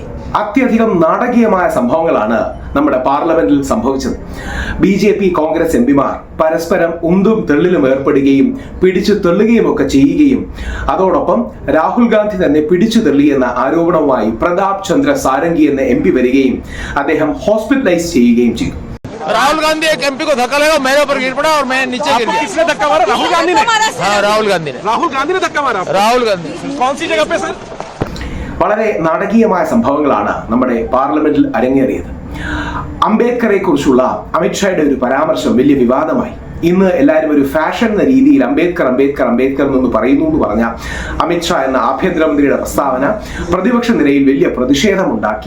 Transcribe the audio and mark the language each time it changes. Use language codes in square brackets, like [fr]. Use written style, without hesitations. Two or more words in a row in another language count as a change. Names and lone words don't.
[ml] അത്യധികം നാടകീയമായ സംഭവങ്ങളാണ് നമ്മുടെ പാർലമെന്റിൽ സംഭവിച്ചത്. BJP കോൺഗ്രസ് എംപിമാർ പരസ്പരം ഉന്തും തെള്ളിലും ഏർപ്പെടുകയും പിടിച്ചു തെള്ളുകയും ഒക്കെ ചെയ്യുകയും അതോടൊപ്പം രാഹുൽ ഗാന്ധി തന്നെ പിടിച്ചു തെള്ളിയെന്ന ആരോപണവുമായി പ്രതാപ് ചന്ദ്ര സാരംഗി എന്ന MP വരികയും അദ്ദേഹം ഹോസ്പിറ്റലൈസ് ചെയ്യുകയും ചെയ്തു. [hi] राहुल गांधी एक MP को धक्का लगा, मेरे ऊपर गिर पड़ा और मैं नीचे गिर गया। किसने धक्का मारा? राहुल गांधी ने? हाँ, राहुल गांधी ने। राहुल गांधी ने धक्का मारा? राहुल गांधी। कौन सी जगह पे सर? [ml] വളരെ നാടകീയമായ സംഭവങ്ങളാണ് നമ്മുടെ പാർലമെന്റിൽ അരങ്ങേറിയത്. അംബേദ്കറെ കുറിച്ചുള്ള അമിത്ഷായുടെ ഒരു പരാമർശം വലിയ വിവാദമായി. ഇന്ന് എല്ലാവരും ഒരു ഫാഷൻ എന്ന രീതിയിൽ അംബേദ്കർ അംബേദ്കർ അംബേദ്കർ എന്നൊന്ന് പറയുന്നു എന്ന് പറഞ്ഞ അമിത്ഷാ എന്ന ആഭ്യന്തരമന്ത്രിയുടെ പ്രസ്താവന പ്രതിപക്ഷ നിരയിൽ വലിയ പ്രതിഷേധമുണ്ടാക്കി.